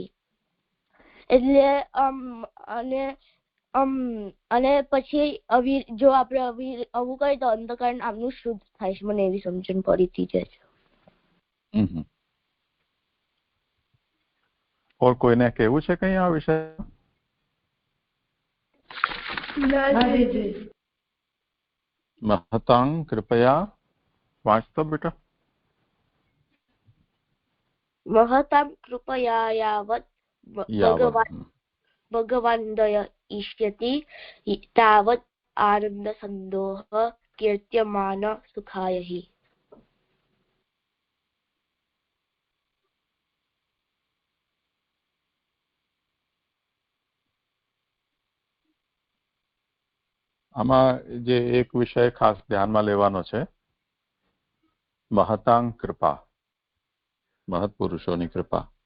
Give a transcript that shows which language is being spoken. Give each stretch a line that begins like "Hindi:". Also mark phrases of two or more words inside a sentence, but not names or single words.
Gujarati: એટલે અને પછી જો આપણે આવું કરીએ તો અંતઃકરણ આપણું શુદ્ધ થાય છે. મને એવી સમજણ પડી હતી છે. ઓર કોઈને કેવું છે કઈ આ વિષય?
Sanskrit: महतां कृपया वाचतो बेटा. महतां कृपया यावत् भगवान् दया इष्यति तावत् आनंद संदोह कीर्त्यमान सुखाय हि.
Gujarati: આમાં જે એક વિષય ખાસ ધ્યાનમાં લેવાનો છે,
Sanskrit: મહતાં કૃપા,
Gujarati: મહત્પુરુષોની કૃપા.